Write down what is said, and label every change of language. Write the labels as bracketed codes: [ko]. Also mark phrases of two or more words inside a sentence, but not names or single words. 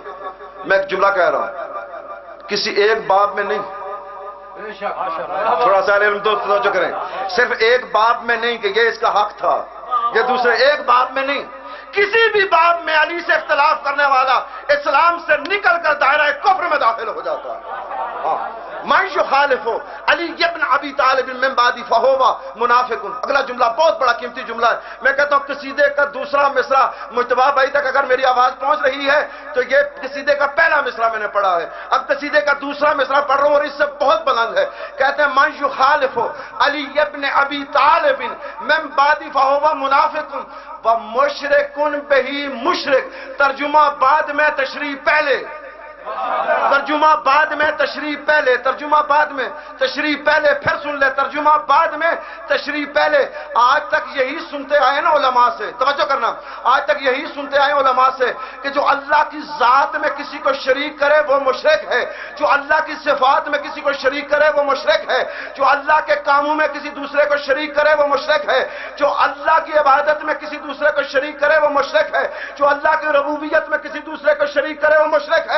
[ur] میں ایک جملہ کہہ رہا ہوں، کسی ایک باب میں نہیں، تھوڑا سا علم دوست توجہ کریں، صرف ایک باب میں نہیں کہ یہ اس کا حق تھا، یہ دوسرے ایک باب میں نہیں، کسی بھی باب میں علی سے اختلاف کرنے والا اسلام سے نکل کر دائرہ کفر میں داخل ہو جاتا ہے۔ [ar] من یخالف علی ابن ابی طالب من بعدی فہو منافق۔ [ur] اگلا جملہ بہت بڑا قیمتی جملہ ہے، میں کہتا ہوں قصیدے کا دوسرا مصرع مجتبی بھائی تک اگر میری آواز پہنچ رہی ہے تو یہ قصیدے کا پہلا مصرع میں نے پڑھا ہے، اب قصیدے کا دوسرا مصرع پڑھ رہا ہوں اور اس سے بہت بلند ہے۔ کہتے ہیں [ar] من یخالف علی ابن ابی طالب من بعدی فہو منافق ومشرک بہ مشرک۔ [ur] ترجمہ بعد میں تشریح پہلے، ترجمہ بعد میں تشریح پہلے، ترجمہ بعد میں تشریح پہلے، پھر سن لے، ترجمہ بعد میں تشریح پہلے۔ آج تک یہی سنتے آئے نا علماء سے، توجہ کرنا، آج تک یہی سنتے آئے علماء سے کہ جو اللہ کی ذات میں کسی کو شریک کرے وہ مشرک ہے، جو اللہ کی صفات میں کسی کو شریک کرے وہ مشرک ہے، جو اللہ کے کاموں میں کسی دوسرے کو شریک کرے وہ مشرک ہے، جو اللہ کی عبادت میں کسی دوسرے کو شریک کرے وہ مشرک ہے، جو اللہ کی ربوبیت میں کسی دوسرے کو شریک کرے وہ مشرک ہے۔